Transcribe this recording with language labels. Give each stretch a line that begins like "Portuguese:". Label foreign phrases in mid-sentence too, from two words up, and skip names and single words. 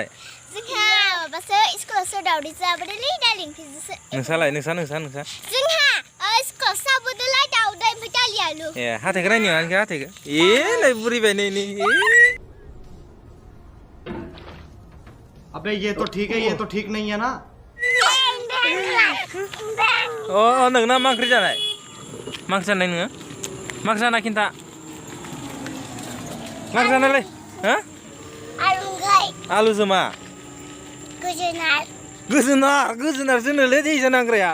Bodo: जोंहा माबासो स्कुलावसो दावदै जाबोदोंलै दालि ओंख्रिजोंसो. नोंसालाय? नोंसा? जोंहा स्कुलावसो जाबोदोंलै दावदै ओमफ्राय दालि आलु. हाथाइखौ नायनो आंखौ हाथाइखौ. नै बुरिबाय नै.
Hindi: अबे ये तो ठीक है, ये तो ठीक नहीं है ना.
Bodo: नोंना मा ओंख्रि जानाय? मा ओंख्रि जानाय नोङो? मा ओंख्रि जानाय खिन्था? मा ओंख्रि जानायलै? आलुजों मा? गोजोनार जोंनोलै दै जानांग्राया.